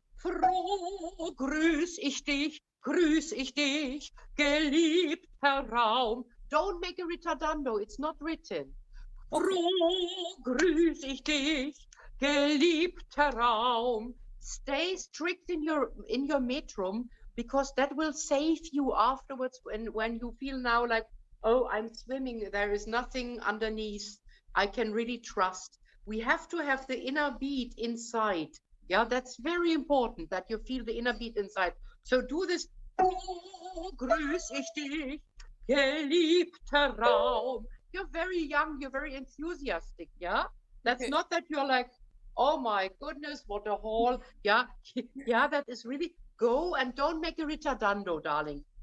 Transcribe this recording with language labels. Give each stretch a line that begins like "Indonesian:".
German: Froh grüß ich dich, geliebter Raum.
English: Don't make a ritardando, it's not written.
German: Froh grüß ich dich, geliebter Raum.
English: Stay strict in your metrum, because that will save you afterwards when you feel now like, oh, I'm swimming, there is nothing underneath, I can really trust. We have to have the inner beat inside. Yeah, that's very important that you feel the inner beat inside. So do this.
German: Oh, grüß ich dich, geliebter Raum.
English: You're very young, you're very enthusiastic, yeah? That's not that you're like, oh my goodness, what a haul. Yeah, yeah, that is really, go and don't make a ritardando, darling.